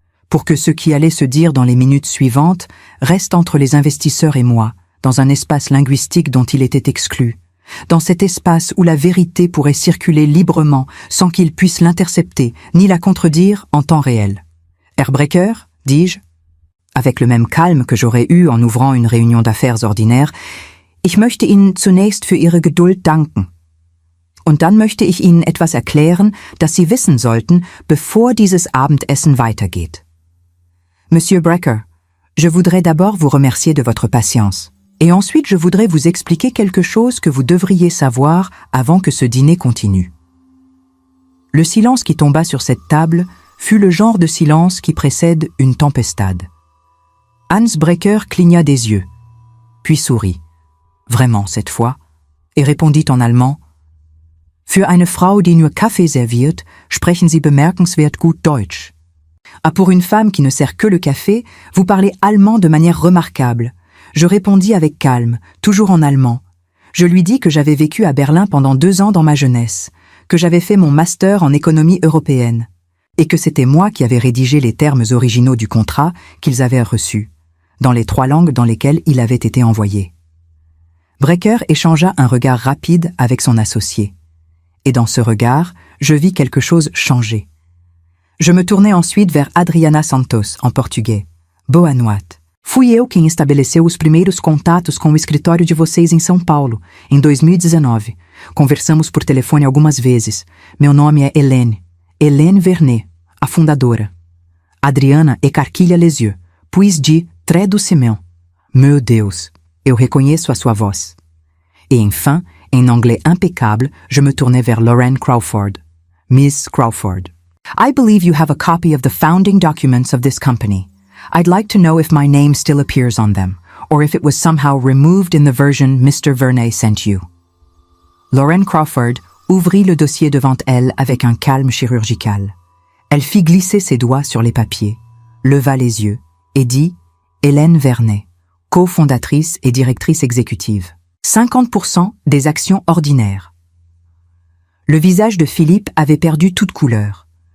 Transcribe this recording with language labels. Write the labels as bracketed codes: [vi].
[fr] Pour que ce qui allait se dire dans les minutes suivantes reste entre les investisseurs et moi, dans un espace linguistique dont il était exclu, dans cet espace où la vérité pourrait circuler librement sans qu'il puisse l'intercepter ni la contredire en temps réel. « Herr Brecker ?» dis-je, avec le même calme que j'aurais eu en ouvrant une réunion d'affaires ordinaire, « [de] Ich möchte Ihnen zunächst für Ihre Geduld danken. Und dann möchte ich Ihnen etwas erklären, das Sie wissen sollten, bevor dieses Abendessen weitergeht. [fr] Monsieur Brecker, je voudrais d'abord vous remercier de votre patience. Et ensuite je voudrais vous expliquer quelque chose que vous devriez savoir avant que ce dîner continue. » Le silence qui tomba sur cette table fut le genre de silence qui précède une tempestade. Hans Brecker cligna des yeux, puis sourit, vraiment cette fois, et répondit en allemand: « [de] Für eine Frau, die nur Kaffee serviert, sprechen Sie bemerkenswert gut Deutsch. [fr] » Ah, pour une femme qui ne sert que le café, vous parlez allemand de manière remarquable. Je répondis avec calme, toujours en allemand. Je lui dis que j'avais vécu à Berlin pendant 2 ans dans ma jeunesse, que j'avais fait mon master en économie européenne, et que c'était moi qui avais rédigé les termes originaux du contrat qu'ils avaient reçus, dans les 3 langues dans lesquelles il avait été envoyé. Brecker échangea un regard rapide avec son associé. Et dans ce regard, je vis quelque chose changer. Je me tournai ensuite vers Adriana Santos, en português. [pt] Boa noite. Fui eu quem estabeleceu os primeiros contatos com o escritório de vocês em São Paulo, em 2019. Conversamos por telefone algumas vezes. Meu nome é Hélène. Hélène Vernet, a fundadora. [fr] Adriana écarquilha les yeux, puis dit très doucement: [pt] Meu Deus, eu reconheço a sua voz. [fr] Et enfin, en anglais impeccable, je me tournai vers Lauren Crawford. [en] Miss Crawford. I believe you have a copy of the founding documents of this company. I'd like to know if my name still appears on them, or if it was somehow removed in the version Mr. Vernet sent you. [fr] Lauren Crawford ouvrit le dossier devant elle avec un calme chirurgical. Elle fit glisser ses doigts sur les papiers, leva les yeux et dit « Hélène Vernet, cofondatrice et directrice exécutive. 50% des actions ordinaires. » Le visage de Philippe avait perdu toute couleur.